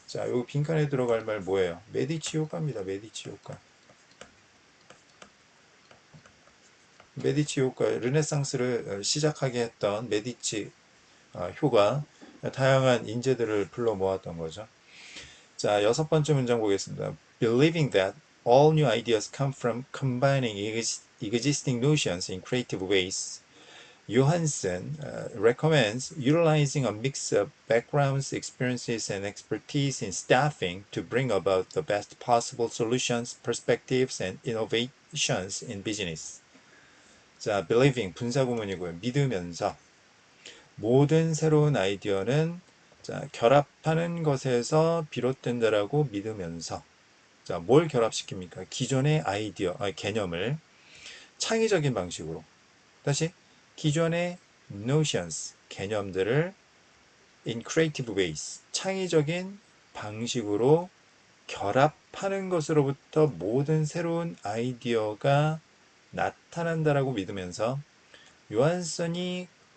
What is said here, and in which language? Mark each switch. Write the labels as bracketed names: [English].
[Korean] 자, 요 빈칸에 들어갈 말 뭐예요? 메디치 효과입니다. 메디치 효과. 메디치 효과, 르네상스를 시작하게 했던 메디치 효과, 다양한 인재들을 불러 모았던 거죠. 자, 여섯 번째 문장 보겠습니다. [English] Believing that all new ideas come from combining existing notions in creative ways. Johansson recommends utilizing a mix of backgrounds, experiences, and expertise in staffing to bring about the best possible solutions, perspectives, and innovations in business. [Korean] 자, believing 분사구문이고요. 믿으면서 모든 새로운 아이디어는 자, 결합하는 것에서 비롯된다라고 믿으면서 자, 뭘 결합시킵니까? 기존의 개념을 창의적인 방식으로 다시 기존의 notions, 개념들을 [English] in creative ways, [Korean] 창의적인 방식으로 결합하는 것으로부터 모든 새로운 아이디어가 나타난다라고 믿으면서 요한슨이